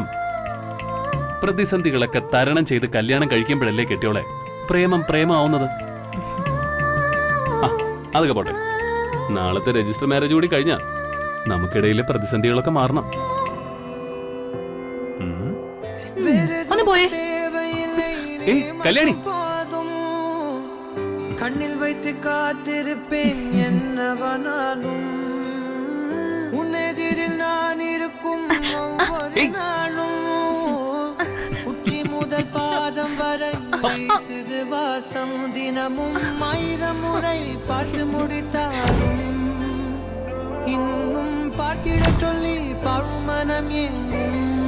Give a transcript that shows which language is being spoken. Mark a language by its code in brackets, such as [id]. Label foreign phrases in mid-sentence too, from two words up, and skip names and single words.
[ml] പ്രതിസന്ധികളൊക്കെ തരണം ചെയ്ത് കല്യാണം കഴിക്കുമ്പോഴല്ലേ കെട്ടിയോളെ പ്രേമം പ്രേമാവുന്നത്. അതൊക്കെ പോട്ടെ. നാളത്തെ [en] register marriage [ml] കൂടി കഴിഞ്ഞാൽ നമുക്കിടയിലെ പ്രതിസന്ധികളൊക്കെ മാറണം. ഒന്ന് പോയേ. കല്യാണി, [ta] கண்ணில் வைத்து காத்திருப்பேன் என்னவனாலும் உன்னெதிரில் நான் இருக்கும் ஒவ்வொரு நாளும் உச்சி முதல் பாதம் வரை வீசுது வாசம் தினமும் 1000 முறை பார்த்து முடித்தாலும் இன்னும் பார்த்திட சொல்லி பழுமனம் எங்கும்